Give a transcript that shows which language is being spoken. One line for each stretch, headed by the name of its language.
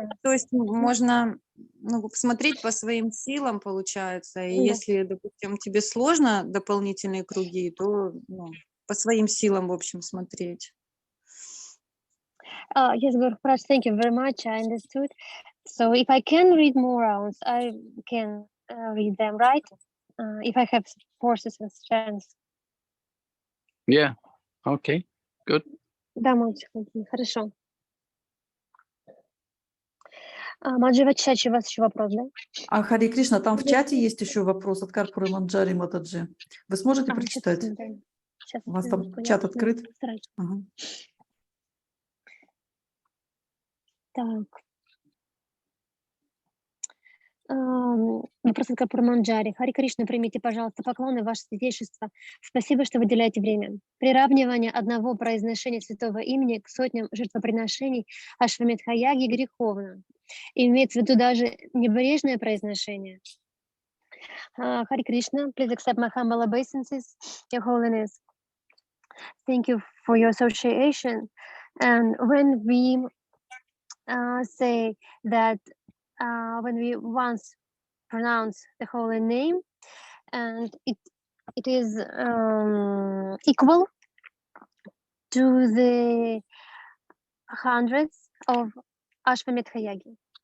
Russian: То есть можно посмотреть по своим силам, получается. И если, допустим, тебе сложно дополнительные круги, то по своим силам, в общем, смотреть.
English: Yes, Maharaj, thank you very much. I understood. So if I can read more rounds, I can read them, right? If I have forces and strength. Yeah. Okay. Good.
Russian: Да, мальчик, хорошо. Маджива Чачи, у вас еще вопрос, да? Харе Кришна, там в чате есть еще вопрос от Карпуры Манджари Матаджи. Вы сможете прочитать? Сейчас, У вас там чат открыт? Ага. Так. Вопрос от Карпуры Манджари. Харе Кришна, примите, пожалуйста, поклоны, ваше святейшество. Спасибо, что выделяете время. Приравнивание одного произношения святого имени к сотням жертвоприношений Ашвамедха-яги греховно. И имеется в виду даже небрежное произношение.
English: Харе Кришна, please accept my humble obeisances, Your Holiness. Thank you for your association. And when we say that when we once pronounce the holy name, and it is equal to the hundreds of Ashwamedha Yagi.